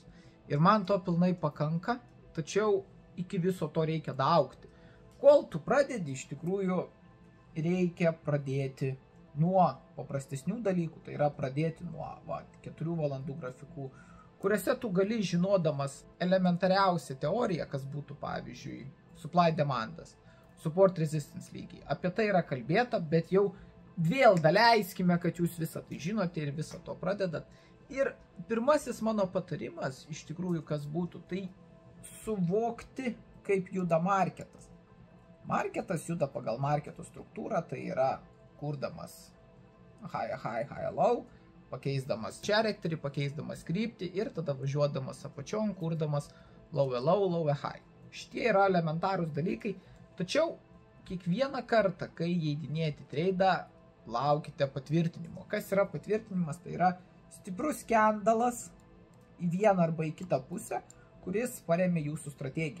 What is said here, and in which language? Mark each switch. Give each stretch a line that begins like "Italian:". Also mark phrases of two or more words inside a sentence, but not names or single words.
Lithuanian: Ir man to pilnai pakanka, tačiau iki viso to reikia daugti. Kol tu pradedi, iš tikrųjų reikia pradėti nuo paprastesnių dalykų, tai yra pradėti nuo 4 valandų grafikų, kuriuose tu gali žinodamas elementariausią teoriją, kas būtų pavyzdžiui
English: supply demandas, support resistance
Lithuanian: lygiai. Apie tai yra kalbėta, bet jau vėl daleiskime, kad jūs visą tai žinote ir visą to pradedat. Ir pirmasis mano patarimas, iš tikrųjų, kas būtų, tai suvokti, kaip juda marketas. Marketas juda pagal marketo struktūrą, tai yra kurdamas
English: high, low,
Lithuanian: pakeisdamas charakterį, pakeisdamas kryptį ir tada važiuodamas apačion, kurdamas
English: low, high.
Lithuanian: Šitie yra elementarūs dalykai, tačiau kiekvieną kartą, kai įeidinėti treidą, laukite patvirtinimo. Kas yra patvirtinimas? Tai yra stiprus skandalas į vieną arba į kitą pusę, kuris paremia jūsų strategiją.